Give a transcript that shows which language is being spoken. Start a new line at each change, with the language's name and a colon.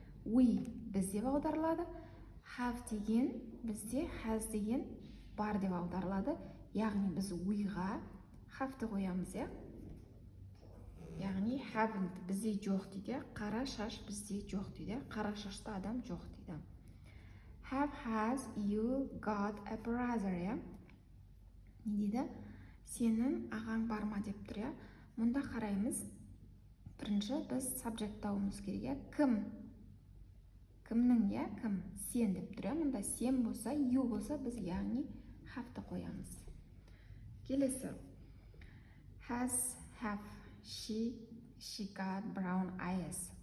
Kazakh: We бізде аударылады. Have деген бізде has деген бар деп аударылады. Яғни біз we-ға have-ты қоямыз, Яғни haven't бізде жоқ дейді. Қара шаш бізде жоқ дейді. Қара шашты адам жоқ дейді.
English: Has you got a brother,
Kazakh: Не дейді? Сенің ағаң бар ма деп тұр, Мұнда қараймыз. Бірінші біз subject тауымыз керек, Кім? Кімнің, кім? Сен деп тұр, Мұнда сен болса, you болса, біз яғни have-ты қоямыз.
English: Келесі. Have she got brown eyes.